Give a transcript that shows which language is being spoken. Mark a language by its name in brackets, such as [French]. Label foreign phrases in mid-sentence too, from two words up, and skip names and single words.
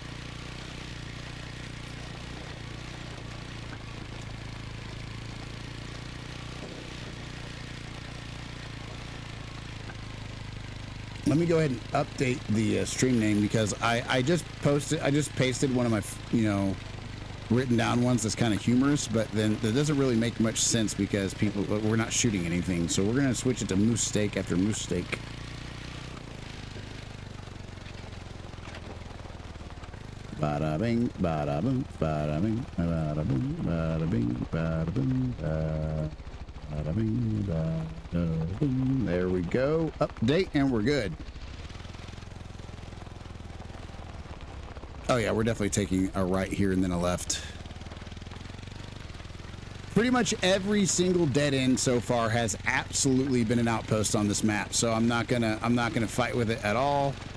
[English] Let me go ahead and update the stream name because I just pasted one of my, written down ones that's kind of humorous, but then that doesn't really make much sense because we're not shooting anything. So we're going to switch it to Moose Steak after Moose Steak. Bada bing, bada boom, bada bing, bada boom, bada bing, bada boom, bada bing, bada boom. There we go. Update, and we're good. Oh yeah, we're definitely taking a right here and then a left. Pretty much every single dead end so far has absolutely been an outpost on this map, so I'm not gonna fight with it at all.